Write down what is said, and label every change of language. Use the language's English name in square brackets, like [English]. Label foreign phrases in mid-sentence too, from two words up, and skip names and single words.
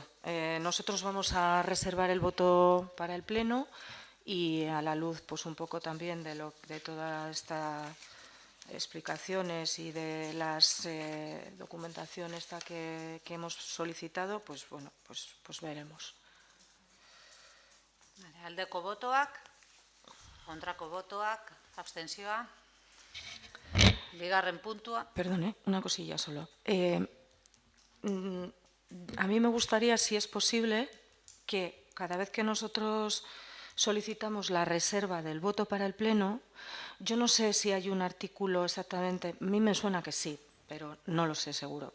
[Spanish] Nosotros vamos a reservar el voto para el Pleno, y a la luz, pues un poco también de toda esta explicaciones y de las documentación esta que hemos solicitado, pues bueno, pues veremos. [Basque] Aldeko botoak, kontrako botoak, abstentzioa. Bigarren puntua. [Spanish] Perdón, una cosilla solo. A mí me gustaría, si es posible, que cada vez que nosotros solicitamos la reserva del voto para el Pleno, yo no sé si hay un artículo exactamente, a mí me suena que sí, pero no lo sé seguro.